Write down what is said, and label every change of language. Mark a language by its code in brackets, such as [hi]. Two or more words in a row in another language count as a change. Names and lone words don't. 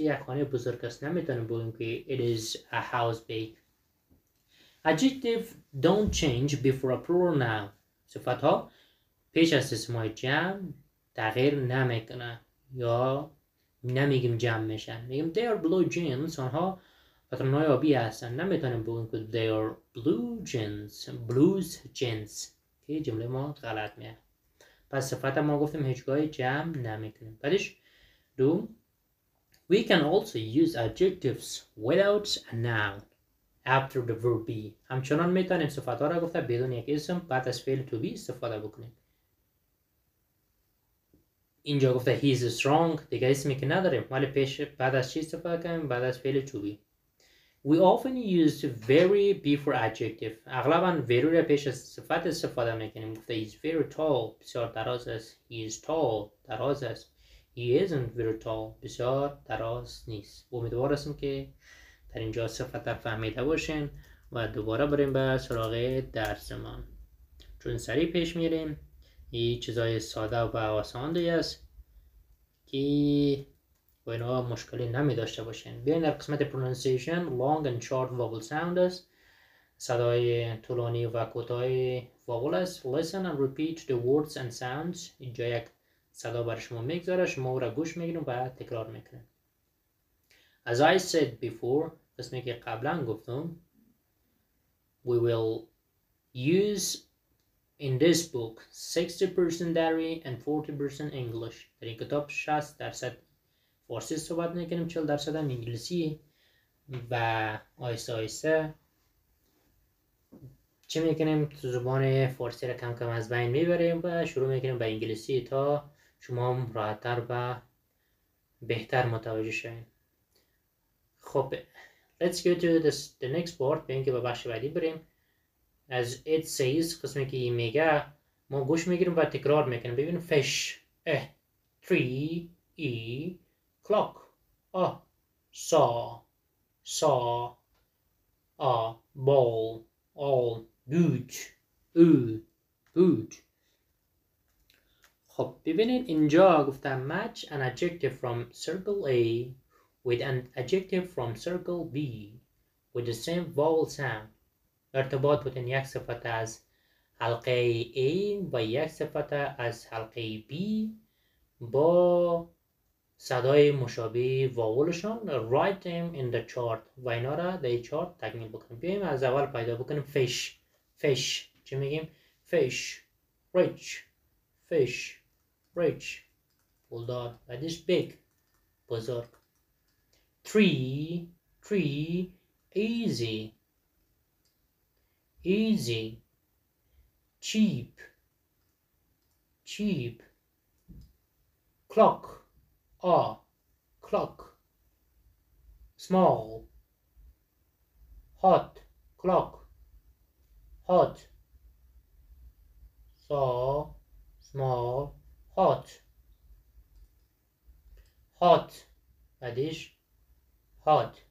[fa] یک خانه بزرگ است. نمیتونیم بگیم که [en] it is a house big. Adjective don't change before a plural noun. [fa] صفت ها پیش از اسمهای جمع تغییر نمیکنه یا نمیگیم جمع میشن. [en] میگیم they are blue jeans. [fa] آنها پتلون‌های آبی هستن. نمیتونیم بگیم که [en] they are blue jeans. [fa] که جمله ما غلط میاد. پس صفت ما گفتیم هیچگاه جمع نمیکنیم. بعدش دو [en] we can also use adjectives without a noun after the verb be. [fa] همچنان میتونیم صفت ها را گفته بدون یک اسم بعد از فعل [en] to be [fa] استفاده بکنیم. اینجا گفته [en] he is strong. [fa] دیگه اسمی که نداریم ولی بعد از چی استفاده کنیم؟ بعد از فعل [en] to be. We often use very before adjective. [fa] اغلبا very را پیش از صفت استفاده میکنیم. گفته [en] he is very tall. [fa] بسیار دراز است. [en] He is tall. [fa] دراز است. [en] He isn't very tall. [fa] بسیار دراز نیست. امیدوار هستم که در اینجا صفت فهمیده باشین و دوباره بریم به سراغ درسمان. چون سریع پیش میریم. این چیزای ساده و آسان دیگه است که با اینا مشکلی نمی داشته باشین. بیاین در قسمت [en] pronunciation long and short vowel sound است. [fa] صدای طولانی و کوتاه vowel است. [en] Listen and repeat the words and sounds. [fa] اینجا یک صدا برای شما میگذاره. شما او را گوش میگیریم و تکرار میکنیم. [en] As I said before, [fa] قسمی که قبلا گفتم [en] we will use in this book 60% dairy and 40% English. [fa] در این کتاب 60% فارسی صحبت میکنیم 40% هم انگلیسی و آیسته آیسته چی میکنیم تو زبان فارسی را کم کم از بین میبریم و شروع میکنیم به انگلیسی تا شما هم راحت‌تر و بهتر متوجه شوید. [en] خب let's go to the next part. [fa] بیاین که به بخش بعدی بریم. [en] As it says [fa] قسمی که این میگه ما گوش میگیریم و تکرار میکنیم. [en] ببینیم fish tree clock saw ball all boot. [fa] خب ببینید اینجا گفتم [en] match an adjective from circle A with an adjective from circle B with the same vowel sound. [fa] ارتباط بودن یک صفت از حلقه A و یک صفت از حلقه B با صدای مشابه واولشان. [en] write them in the chart [fa] و اینا را در چارت تکمیل بکنیم. بیاییم از اول پیدا بکنیم fish. چی میگیم؟ [en] fish rich پولدار. [fa] بعدش big بزرگ. [en] tree easy cheap clock small hot saw small hot بعدش hot.